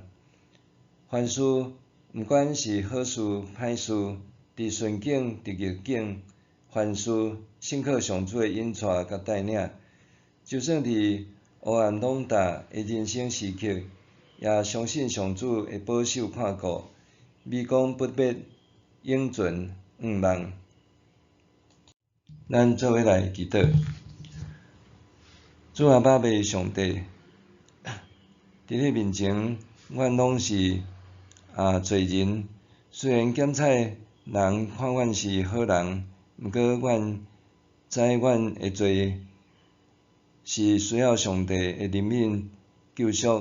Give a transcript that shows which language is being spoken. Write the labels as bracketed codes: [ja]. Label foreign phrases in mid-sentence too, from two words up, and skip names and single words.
[nan] 凡事毋管是好事歹事，伫顺境伫逆境，凡事信靠上主的引带甲带领。就算伫黑暗笼罩的人生时刻，也相信上主会保守看顾，微光不灭，永存盼望。咱做伙来祈祷。主阿爸爸上帝，伫你面前，阮拢是罪人。虽然检采人看阮是好人，毋过阮知阮的罪是需要上帝的怜悯救赎。